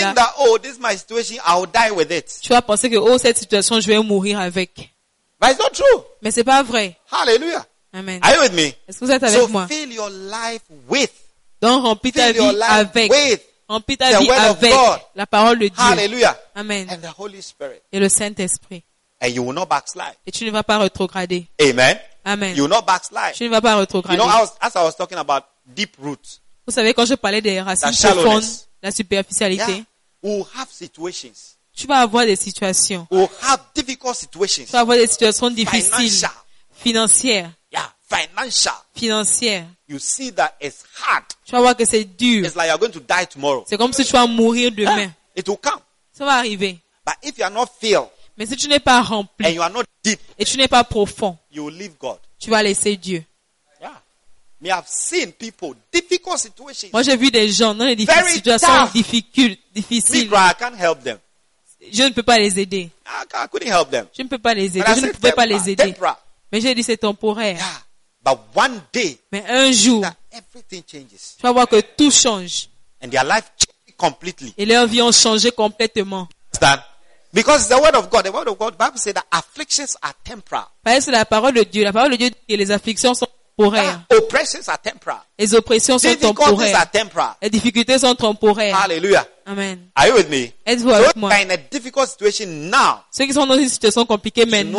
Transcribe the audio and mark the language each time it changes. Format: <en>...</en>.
<en>think that, oh, this is my situation, I'll die with it.</en> <fr>Tu vas penser que oh, cette situation, je vais mourir avec.</fr> <en>But it's not true.</en> <fr>Mais c'est pas vrai. Hallelujah. Amen.</fr> <en>Are you with me?</en> <fr>Est-ce que vous êtes avec</fr> <en>so</en> <fr>moi?</fr> <en>Fill your life with.</en> <fr>Donc remplis ta vie avec. Remplis ta vie avec la parole de Dieu. Hallelujah. Amen.</fr> <en>And the Holy Spirit.</en> <fr>Et le Saint-Esprit.</fr> <en>And you will not backslide.</en> <fr>Et tu ne vas pas rétrograder. Amen. Amen.</fr> <en>You will not backslide.</en> <fr>Tu ne vas pas rétrograder.</fr> <en>You know, as I was talking about deep roots.</en> <fr>Vous savez quand je parlais des racines profondes, la superficialité.</fr> <en>Yeah. We'll have situations.</en> <fr>Tu vas avoir des situations.</fr> <en>We'll have difficult situations.</en> <fr>Tu vas avoir des situations difficiles.</fr> <en>Financial. Yeah.</en> <fr>Financière.</fr> <en>You see that it's hard.</en> <fr>Tu vas voir que c'est dur.</fr> <en>It's like you're going to die tomorrow.</en> <fr>C'est comme si tu vas mourir demain.</fr> <en>Yeah. It will come.</en> <fr>Ça va arriver.</fr> <en>But if you are not filled.</en> <fr>Mais si tu n'es pas rempli</fr> <en>and you are not deep,</en> <fr>et tu n'es pas profond,</fr> <en>you will leave God.</en> <fr>Tu vas laisser Dieu.</fr> <en>Yeah. Me have seen people, difficult situations.</en> <fr>Moi, j'ai vu des gens dans des situations difficiles.</fr> <en>Me cry, I can't help them.</en> <fr>Je ne peux pas les aider.</fr> <en>I couldn't help them.</en> <fr>Je ne peux pas les aider. Je ne pouvais pas les aider.</fr> <en>Temporary.</en> <fr>Mais j'ai dit, c'est temporaire.</fr> <en>Yeah. But one day,</en> <fr>mais un jour,</fr> <en>everything changes.</en> <fr>Tu vas voir que tout change.</fr> <en>And their life changed completely.</en> <fr>Et leur vie a changé complètement.</fr> <en>Understand? Because the word of God, the word of God, the Bible says that afflictions are temporal.</en> <fr>Parce que la parole de Dieu dit que les afflictions sont temporaires.</fr> <en>Oppressions are temporal.</en> <fr>Les oppressions sont temporaires.</fr> <en>Are temporal.</en> <fr>Les difficultés sont temporaires. Hallelujah. Amen.</fr> <en>Are you with me?</en> <fr>Êtes-vous avec moi?</fr> <en>So in a difficult situation now.</en> <fr>Ceux qui sont dans une situation compliquée maintenant.</fr>